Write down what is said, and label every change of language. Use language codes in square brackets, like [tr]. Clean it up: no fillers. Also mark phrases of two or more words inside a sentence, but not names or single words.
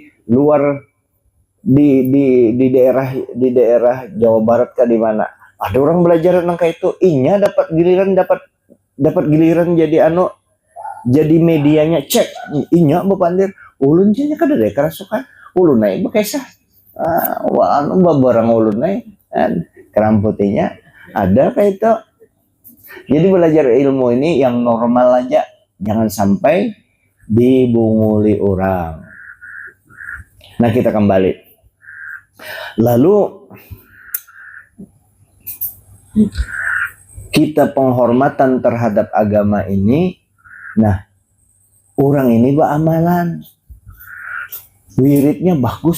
[bjn] luar di daerah Jawa Barat kah di mana ada orang belajar tentang kayak itu inya dapat giliran jadi medianya cek inya bepandir ulun nya kada deh kerasukan ulun naik bekesah barang ulun naik keram putihnya ada kayak itu. Jadi belajar ilmu ini yang normal aja, jangan sampai dibunguli orang. Nah kita kembali. Lalu kita penghormatan terhadap agama ini, nah orang ini beramalan, wiridnya bagus.